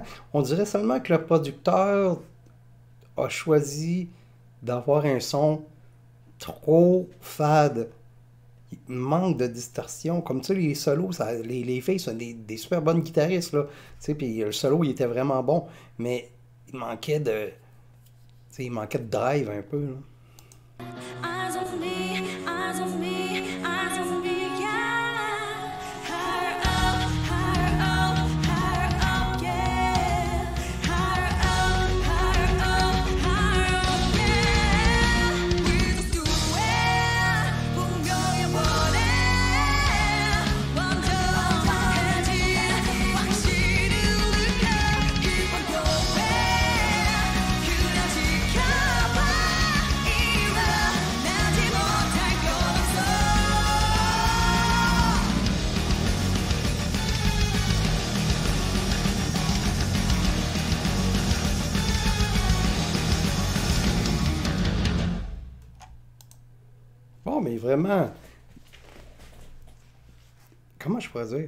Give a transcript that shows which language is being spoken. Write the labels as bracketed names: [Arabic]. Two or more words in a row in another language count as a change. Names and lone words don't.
[French] On dirait seulement que le producteur a choisi d'avoir un son trop fade. Il manque de distorsion. Comme tu sais, les solos, les filles sont des super bonnes guitaristes, là. Tu sais, puis le solo, il était vraiment bon. Mais il manquait de, tu sais, il manquait de drive un peu, là. [English] Eyes on me, eyes on me, eyes on me, yeah. Higher up, higher up, higher up, yeah. Higher up, higher up, higher up, yeah. We just do it. [Korean] 분명해 보내. 완전해진 확실히 느껴. 이번 노래 그냥 지켜봐. 일어나지 못할 것 없어. [French] Bon, mais vraiment, comment je pourrais dire?